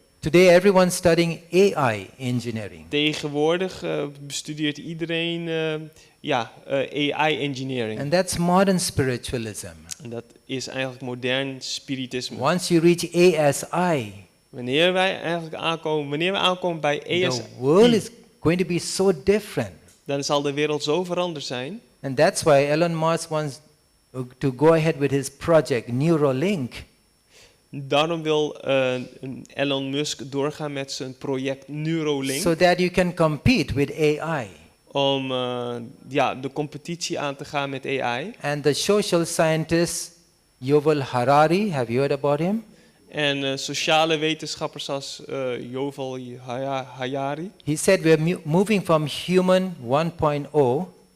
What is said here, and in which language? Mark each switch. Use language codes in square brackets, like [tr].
[en] Today, everyone's studying AI engineering. [nl] Tegenwoordig bestudeert iedereen AI engineering. [en] And that's modern spiritualism. [nl] En dat is eigenlijk modern spiritisme. [en] Once you reach ASI, [nl] Wanneer we aankomen bij ASI, [en] the world is going to be so different. [nl] dan zal de wereld zo veranderd zijn. [en] And that's why Elon Musk wants to go ahead with his project, Neuralink. [nl] Daarom wil Elon Musk doorgaan met zijn project Neuralink. [en] So that you can compete with AI. [nl] Om de competitie aan te gaan met AI. [en] And the social scientist Yuval Harari, have you heard about him? [nl] En sociale wetenschappers als Yuval Harari. [en] He said we're moving from human 1.0